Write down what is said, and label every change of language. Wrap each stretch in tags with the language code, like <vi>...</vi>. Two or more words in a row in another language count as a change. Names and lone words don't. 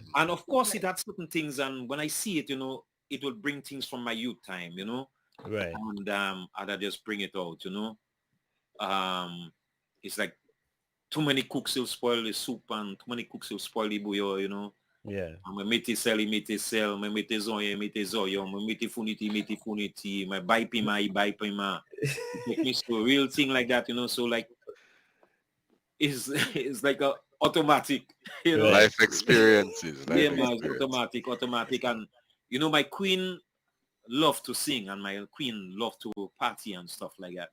<en>And of course it had certain things and when I see it, it will bring things from my youth time, Right. and I just bring it out, it's like too many cooks will spoil the soup and too many cooks will spoil the bouillon. Yeah.</en> <ht>Mwen mette sel, mwen mette zoyon, mwen mette funiti, mwen bay pima.</ht> <en>You take me so real thing like that, so like it's like a automatic, Right. Life experiences. Yeah, Life man, it's experience. automatic. And my queen loved to sing and my queen loved to party and stuff like that.</en>